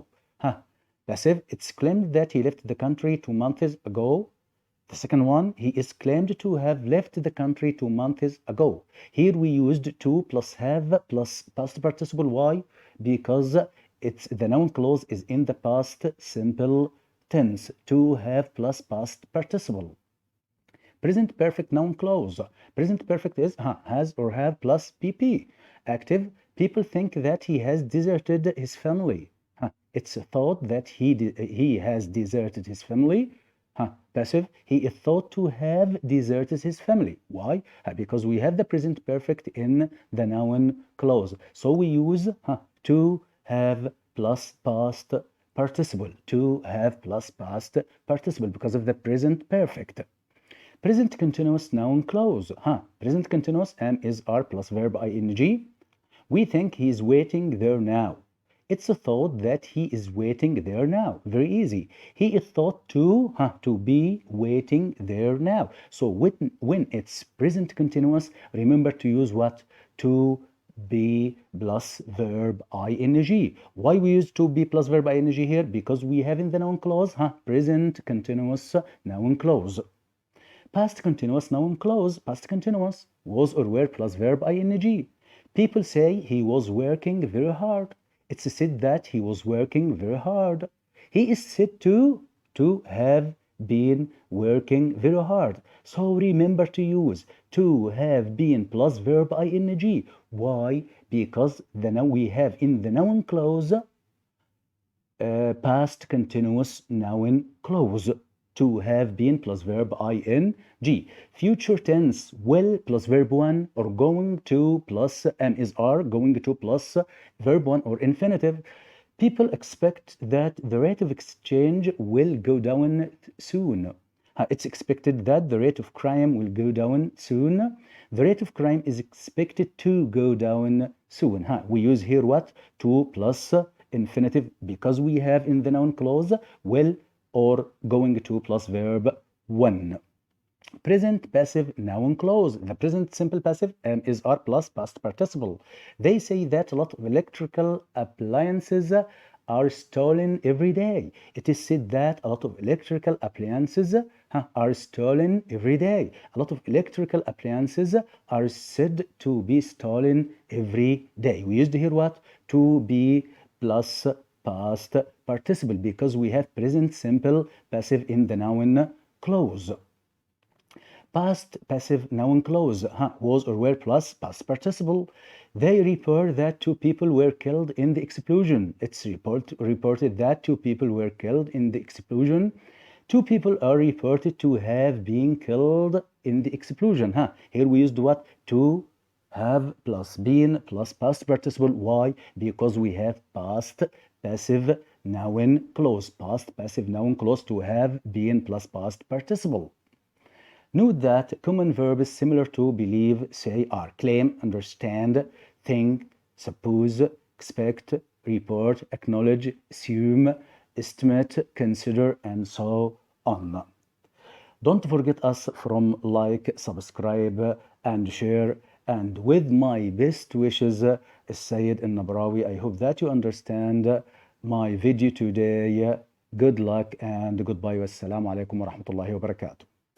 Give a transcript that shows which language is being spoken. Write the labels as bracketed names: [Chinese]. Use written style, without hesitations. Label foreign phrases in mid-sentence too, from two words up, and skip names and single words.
[English] Passive, it's claimed that he left the country 2 months ago. The second one, he is claimed to have left the country 2 months ago. Here we used to plus have plus past participle. Why? Because it's the noun clause is in the past simple tense. To have plus past participle. Present perfect noun clause. Present perfect is has or have plus pp. Active, people think that he has deserted his family. It's thought that he has deserted his family. Passive, he is thought to have deserted his family. Why? Because we have the present perfect in the noun clause. So we use to have plus past participle. To have plus past participle because of the present perfect. Present continuous noun clause. Present continuous am is are plus verb ing. We think he is waiting there now. It's a thought that he is waiting there now. Very easy. He is thought to be waiting there now. So when it's present continuous, remember to use what? To be plus verb ing. Why we use to be plus verb ing here? Because we have in the noun clause present continuous noun clause. Past continuous noun clause. Past continuous was or were plus verb ing. People say he was working very hard. It's said that he was working very hard. He is said to have been working very hard. So remember to use to have been plus verb ing. Why? Because we have in the noun clause past continuous noun clause. To have been plus verb ing. Future tense will plus verb 1 or going to plus is are going to plus verb 1 or infinitive. People expect that the rate of exchange will go down soon. It's expected that the rate of crime will go down soon. The rate of crime is expected to go down soon. We use here what? To plus infinitive because we have in the noun clause will or going to plus verb 1. Present passive noun clause. The present simple passive is R plus past participle. They say that a lot of electrical appliances are stolen every day. It is said that a lot of electrical appliances are stolen every day. A lot of electrical appliances are said to be stolen every day. We used here what? To be plus past participle because we have present simple passive in the noun clause. Past passive noun clause was or were plus past participle. They report that two people were killed in the explosion. It's reported that two people were killed in the explosion. Two people are reported to have been killed in the explosion. Here we used what? To have plus been plus past participle. Why? Because we have past passive noun clause. Past passive noun clause to have been plus past participle. Note that common verbs similar to believe, say, are claim, understand, think, suppose, expect, report, acknowledge, assume, estimate, consider, and so on. Don't forget us from like, subscribe, and share. And with my best wishes, Sayyid El-Nabarawy, I hope that you understand my video today. Good luck and goodbye. [Arabic] والسلام عليكم ورحمة الله وبركاته.